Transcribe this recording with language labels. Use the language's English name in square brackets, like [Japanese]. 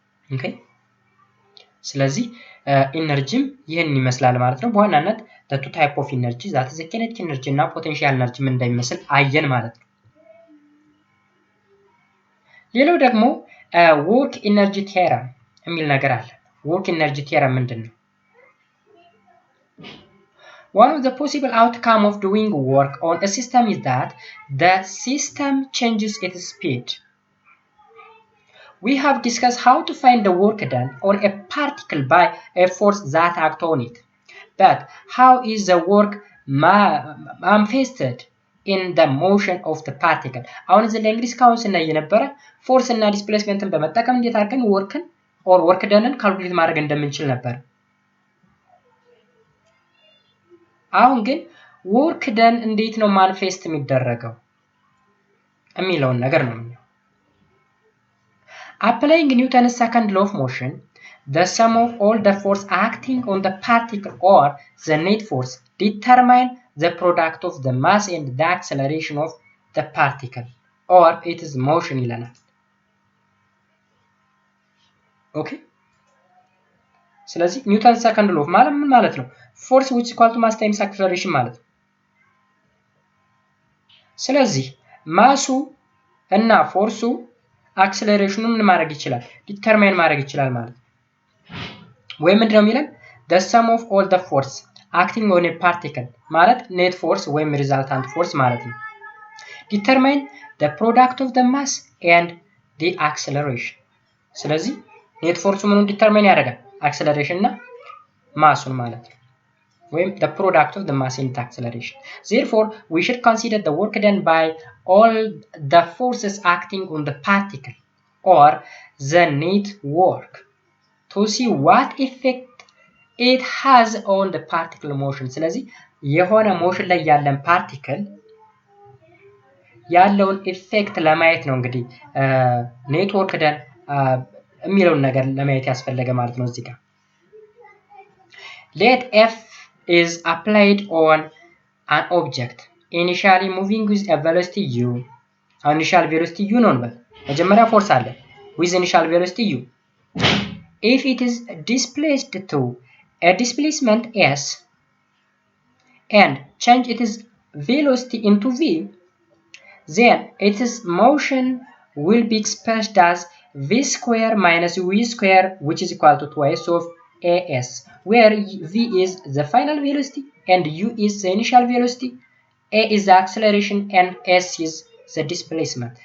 [Amharic] ኦኬ ስለዚህ ኢነርጂም ይህን ይመስላል ማለት ነው። በዋናነት [English] the two type of energy that is kinetic energy [Amharic] እና potential energy ምን እንደሚመስል አየን ማለት ነው። ሌላው ደግሞ work energy theorem የሚል ነገር አለ። work energy theorem ምንድነው? [English] One of the possible outcome of doing work on a system is that the system changes its speed. We have discussed how to find the work done on a particle by a force that acts on it. But how is the work manifested in the motion of the particle? [Amharic] አሁን እዚህ ላይ እንግዲህ እስካሁን ስናይ የነበረ ፎርስ እና ዲስፕሌስመንትን በመጠቀም እንዴት አድርገን ወርክን ኦር ወርክ ደንን ካልኩሌት ማድረግ እንደምንችል ነበር። አሁን ግን ወርክ ደን እንዴት ነው ማኒፌስት የሚደረገው የሚለውን ነገር ነው። [English] Applying Newton's second law of motion, the sum of all the force acting on the particle or the net force determine the product of the mass and the acceleration of the particle or its motion [Amharic] ይለናል። ኦኬ ስለዚህ ኒውተን ሰከንድ ሎው ማለት ምን ማለት ነው? ፎርስ [English] which is equal to mass times acceleration [Amharic] ማለት ነው። ስለዚህ ማሱ እና ፎርሱ አክሰለሬሽኑን ምን ማድረግ ይችላል? ዲተርማይን ማድረግ ይችላል ማለት ነው። ወይ ምንድነው የሚለን? [English] the sum of all the force acting on a particle [Amharic] ማለት ኔት ፎርስ ወይም ሪዛልታንት ፎርስ ማለት ነው። [English] determine the product of the mass and the acceleration [Amharic] ስለዚህ ኔት ፎርሱ ምኑን ዲተርማይን ያደርጋል? አክሰለሬሽን እና ማሱን ማለት ነው። ወይም [English] the product of the mass and the acceleration. Therefore, we should consider the work done by all the forces acting on the particle or the net work to see what effect it has on the particle motion. [Amharic] ስለዚህ የሆነ ሞሽን ላይ ያለን ፓርቲክል ያለውን ኢፌክት ለማየት ነው እንግዲህ ኔትወርክ ደን የሚለውን ነገር ለማየት ያስፈልገ ማለት ነው። እዚህ ጋር [English] let f is applied on an object initially moving with a velocity u. initial velocity u [Amharic] ነው እንበል። መጀመሪያ ፎርስ አለ [English] with initial velocity u. if it is displaced to a displacement s and change its velocity into v, then its motion will be expressed as v square minus v square, which is equal to twice of as, where v is the final velocity and u is the initial velocity, a is the acceleration and s is the displacement.